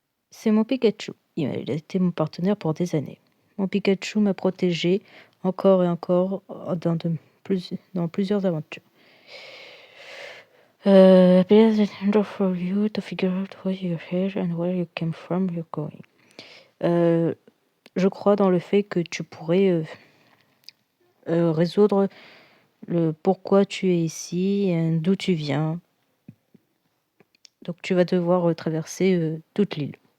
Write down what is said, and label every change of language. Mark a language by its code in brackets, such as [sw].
[fr] C'est mon Pikachu. Il a été mon partenaire pour des années. Mon Pikachu m'a protégé encore et encore dans plusieurs aventures. [en] There's a window for you to figure out why you're here and where you came from, you're going. [fr] Je crois dans le fait que tu pourrais résoudre le pourquoi tu es ici et d'où tu viens. Donc tu vas devoir traverser toute l'île.